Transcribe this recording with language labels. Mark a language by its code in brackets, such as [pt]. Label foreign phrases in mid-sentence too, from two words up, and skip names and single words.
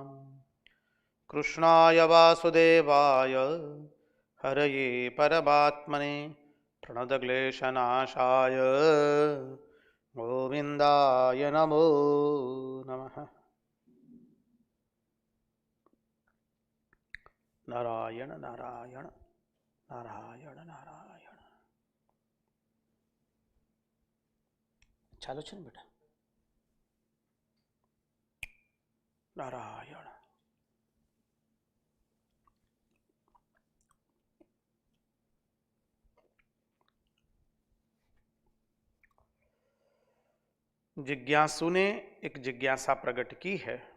[sa] कृष्णाय वासुदेवाय हरये परमात्मने प्रणतक्लेशनाशाय गोविन्दाय नमो नमः। नारायण नारायण नारायण नारायण। [gu] ચાલો છે ને બેટા? [sa] नारायण। [hi] जिज्ञासु ने एक जिज्ञासा प्रकट की है।